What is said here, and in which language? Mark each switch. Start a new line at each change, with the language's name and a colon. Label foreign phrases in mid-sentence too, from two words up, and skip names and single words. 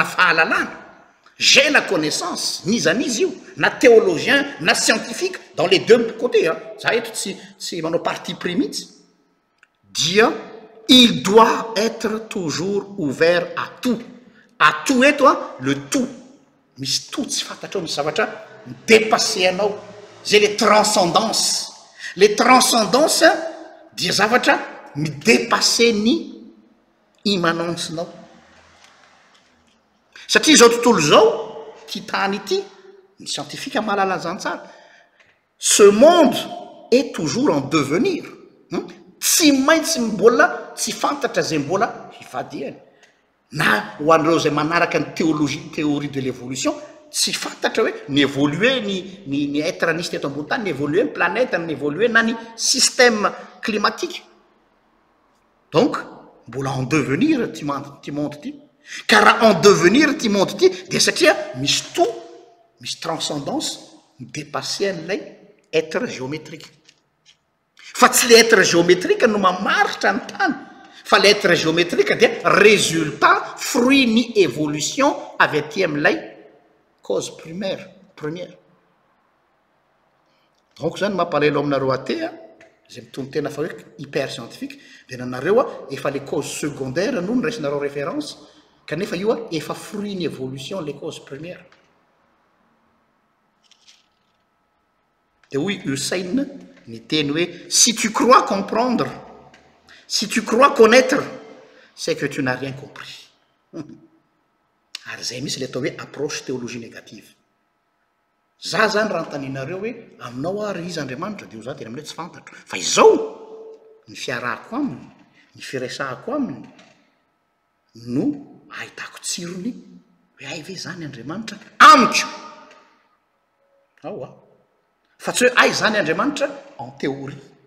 Malagasy: fahalalana
French: j'ai la connaissance
Malagasy: ni zany izy io na théologien na scientifique
French: dans les deux côtés
Malagasy: za eto tsy manao
French: parti pris
Malagasy: mihitsy dia
French: il doit être toujours ouvert à tout
Malagasy: eto
French: le tout
Malagasy: misy tout tsy fantatrao misy zavatra dépasser anao zay
French: les transcendances
Malagasy: dia zavatra midépasser ny immanencenao satria zao tontolo zao ty tany ity ny scientifique mahalala zany tsara
French: ce monde est toujours en devenir
Malagasy: tsy maintsy mbola tsy fantatra zay mbola hifadiany na ho an'ireo zay manaraka ny
French: théorie de l'évolution
Malagasy: tsy fantatra hoe ny évoluer ny être nisy teto ambony tany ny évoluer ny planète ny évoluer na ny système climatique donc mbola
French: en devenir
Malagasy: ty monde ty
French: car en devenir
Malagasy: ty monde ty de satria misy tout misy transcendance midépasser an'ilay
French: être géométrique
Malagasy: fa tsy
French: le être géométrique
Malagasy: no mamaritra ny tany fa
French: le être géométrique
Malagasy: dia
French: résultat fruit
Malagasy: ny évolution avy aty amin'ilay
French: cause première
Malagasy: donc zany mampalelo aminareo atea zay mitony tena fa hoe
French: hyper scientifique
Malagasy: de nanareo efa
French: les causes secondaires
Malagasy: no nyraisinareo référence kanefa io efa fruit ny évolution
French: les causes premières de oui Hussein
Malagasy: ny teny hoe
French: si tu crois comprendre si tu crois connaître c'est que tu n'as rien compris
Malagasy: ary zay misy le atao hoe
French: approche théologie négative
Malagasy: za zany raha nytaninareo hoe aminao ary izy andriamanitra de za tena amile tsy fantatro fa izao ny fiarahako aminy ny firesahako aminy no ahitako tsirony hoe ay ve zany andriamanitra amiko aoa fa tsy hoe ay zany andriamanitra
French: en théorie